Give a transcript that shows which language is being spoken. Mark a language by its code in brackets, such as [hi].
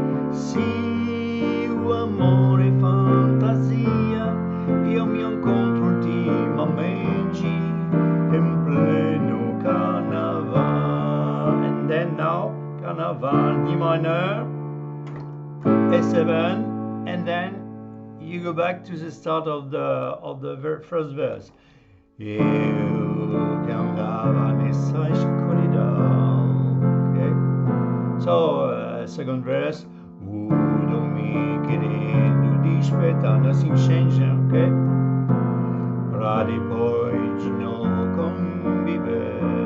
[pt] Se o amor é fantasia, eu me encontro ultimamente em pleno carnaval. [en] And then now, carnaval D minor, A7, and then you go back to the start of the first verse. [pt] Eu cantava nessa escuridão. Okay. [en] So second verse. [pt] Tudo me querendo despertar, [en] nothing changed, okay? [pt] Pra depois de não conviver.